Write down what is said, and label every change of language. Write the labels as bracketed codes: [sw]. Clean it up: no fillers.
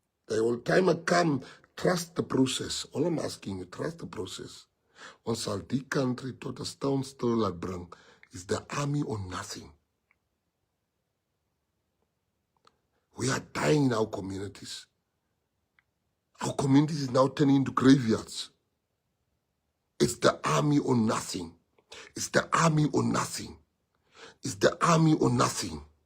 [en] The whole time I come, trust the process. All I'm asking you, trust the process. [af] Ons sal die country tot 'n standstill laat bring. [en] Is the army or nothing? We are dying in our communities. Our communities is now turning into graveyards. It's the army or nothing. It's the army or nothing. It's the army or nothing.